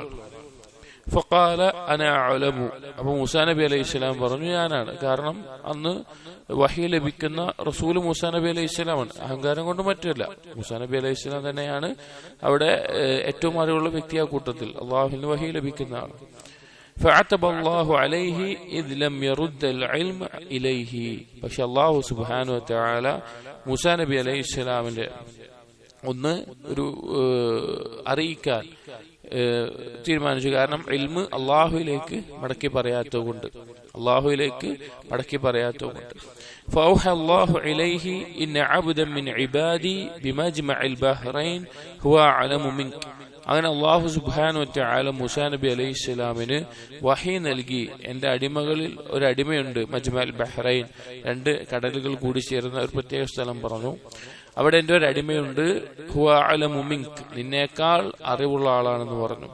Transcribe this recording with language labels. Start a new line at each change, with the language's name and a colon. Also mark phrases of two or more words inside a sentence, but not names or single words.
Arabic: فقال أنا أعلم.
Malayalam: അപ്പോൾ മൂസാ നബി അലൈഹിസ്സലാം പറഞ്ഞു, ഞാനാണ്. കാരണം അന്ന് വഹി ലഭിക്കുന്ന റസൂൽ മൂസാ നബി അലൈഹിസ്സലാമാണ്, അഹങ്കാരം കൊണ്ട് മറ്റല്ല. മൂസാ നബി അലൈഹിസ്സലാം തന്നെയാണ് അവിടെ ഏറ്റവും അറിവുള്ള വ്യക്തി. ആ കൂട്ടത്തിൽ അള്ളാഹുവിന് വഹി ലഭിക്കുന്ന ആൾ.
Arabic: فعتب الله عليه إذ لم يرد العلم إليه.
Malayalam: പക്ഷെ
Arabic: الله سبحانه و تعالى
Malayalam: മൂസാ നബി അലൈഹിസ്സലാമിന്റെ ഒന്ന് ഒരു അറിയിക്കാൻ തീരുമാനിച്ചു. കാരണം ഇൽമ് അള്ളാഹുവിലേക്ക് മടക്കി പറയാത്തതുകൊണ്ട്
Arabic: فأوحى الله إليه إن عبدا من عبادي بمجمع البحرين هو أعلم منك.
Malayalam: അങ്ങനെ
Arabic: الله سبحانه و تعالى
Malayalam: മൂസാ നബി അലൈഹിസ്സലാമിന് വഹി നൽകി, എന്റെ അടിമകളിൽ ഒരു അടിമയുണ്ട്, മജ്മഅൽ ബഹ്റൈൻ, 2 കടലുകൾ കൂടി ചേർന്ന ഒരു പ്രത്യേക സ്ഥലം പറഞ്ഞു. അവിടെ എന്റെ ഒരു അടിമയുണ്ട്,
Arabic: هو أعلم منك,
Malayalam: നിന്നേക്കാൾ അറിവുള്ള ആളാണെന്ന് പറഞ്ഞു.